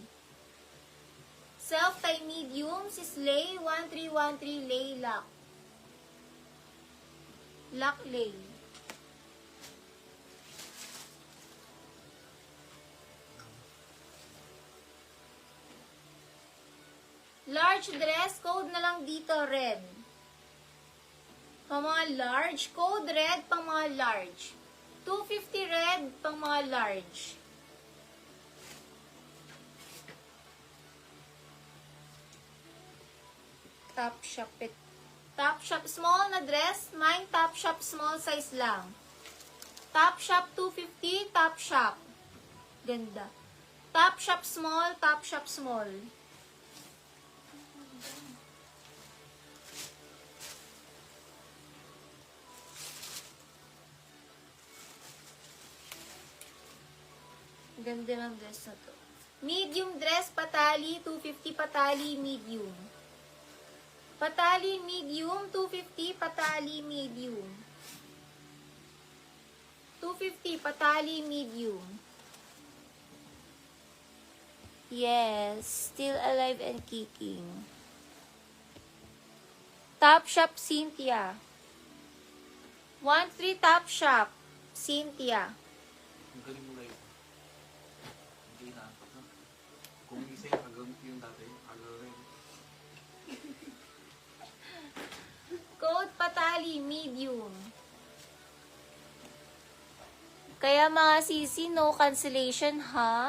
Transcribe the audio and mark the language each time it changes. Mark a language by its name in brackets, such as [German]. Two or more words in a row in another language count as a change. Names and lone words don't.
[English] Self-tie medium, Sisley, 1313 lay lock. Lock lay. Large dress, code na lang dito, red. [Filipino] Pang mga large, [English] code red [Filipino] pang mga large. 250 red pang mga large. Top shop it. Top shop small na dress, mine top shop [English] small size [Filipino] lang. Top shop 250, top shop. Ganda. Top shop small, top shop small. Ganda ng dress na to. [English] Medium dress, [Filipino] patali, 250 patali, medium. Patali, medium, 250 patali, medium. 250 patali, medium. [English] Yes, still alive and kicking. [Filipino] Top shop, Cynthia. 13 top shop, Cynthia. Ang galing mo lang. Hindi na. Kung isa yung agamit yung dati, agawin. Code patali, medium. Kaya mga sisi, no cancellation ha.